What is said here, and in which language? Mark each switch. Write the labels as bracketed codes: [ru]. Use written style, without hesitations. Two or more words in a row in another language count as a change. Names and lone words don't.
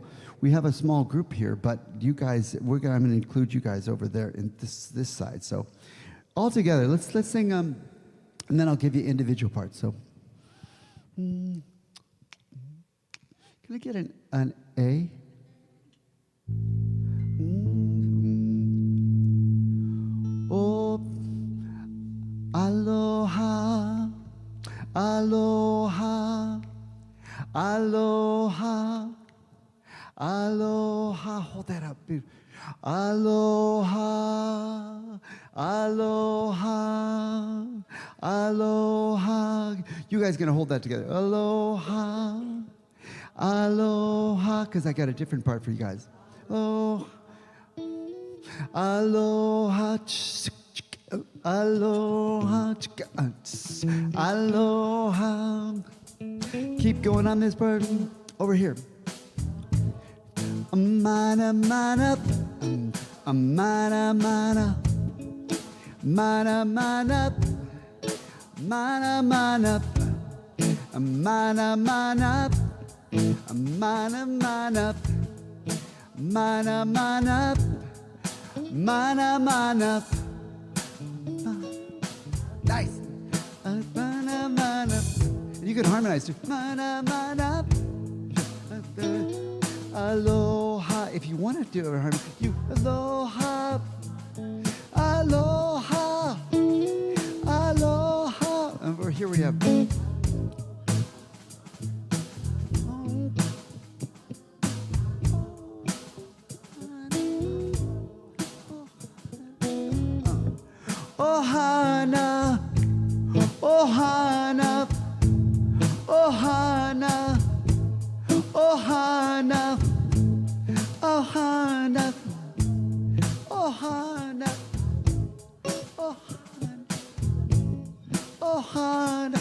[en] We have a small group here, but you guys, I'm going to include you guys over there in this side. So all together, let's sing, and then I'll give you individual parts. So, can I get an A? [haw] Oh, aloha, aloha, aloha, aloha. [en] Hold that up. [haw] Aloha, aloha, aloha. [en] You guys gonna hold that together. [haw] Aloha, aloha, [en] because I got a different part for you guys. [haw] Oh, aloha, aloha, aloha. [en] Keep going on this part. Over here. [haw] Mana, mana, mana, mana, mana, mana, mana, mana, mana, mana, mana, mana, mana, mana, mana, mana. Nice. Mana, mana. [en] You can harmonize too. [haw] Mana, mana. Aloha. [en] If you want to do it, harmony, you [haw] aloha, aloha, aloha. [en] And over here we have. [haw] Ohana, ohana, ohana, ohana, ohana, ohana, ohana, ohana.